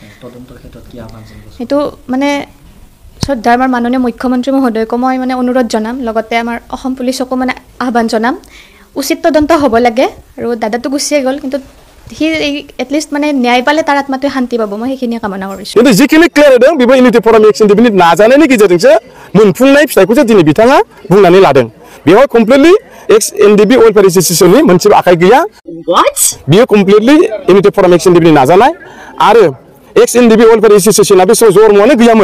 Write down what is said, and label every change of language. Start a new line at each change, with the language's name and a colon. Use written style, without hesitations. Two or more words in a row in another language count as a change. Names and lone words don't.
Assamese: সেইটো মানে শ্ৰদ্ধাৰ আমাৰ মাননীয় মুখ্যমন্ত্ৰী মহোদয়কো মই মানে অনুৰোধ জনাম, লগতে আমাৰ অসম পুলিচকো মানে আহ্বান জনাম, উচিত তদন্ত হ'ব লাগে। আৰু দাদাটো গুচিয়ে গ'ল, কিন্তু সি এটলিষ্ট মানে ন্যায় পালে তাৰ আত্মাটোৱে শান্তি পাব, মই সেইখিনিয়ে কামনা কৰিছোঁ। কিন্তু যিখিনি ক্লিয়াৰ
Bodo: होदों बेबो इउनिटि फराम एक्सन दिनै नाजानायनि गेजेरजोंसो मोनफुंनाय फिथाइखौसो दिनै बिथाङा बुंनानै लादों। बेवहाय कमप्लिटलि एक्स एनडिबि वेलफेयार एसोसिएशननि मोनसेबो आखाइ गैया। बियो कमप्लिटलि इउनिटि फराम एक्सन दिनै नाजानाय, आरो एक्स एनडिबि वेलफेयार एसोसिएशना बे जरमआनो गैयामोन।